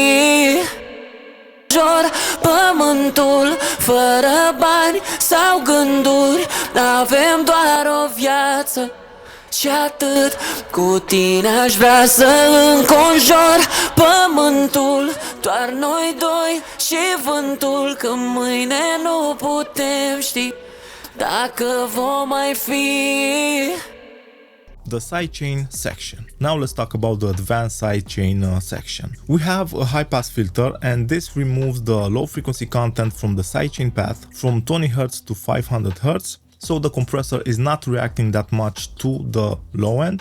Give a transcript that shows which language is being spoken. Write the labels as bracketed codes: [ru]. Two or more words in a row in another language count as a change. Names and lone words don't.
[ro] Jor pământul, fără bani sau gânduri, avem doar o viață și atât. Cu tine aș vrea să înconjor pământul, doar noi doi și vântul, că mâine nu putem ști dacă vom mai fi. [en] The sidechain section. Now let's talk about the advanced sidechain section. We have a high pass filter, and this removes the low frequency content from the sidechain path from 20 Hz to 500 Hz. So the compressor is not reacting that much to the low end.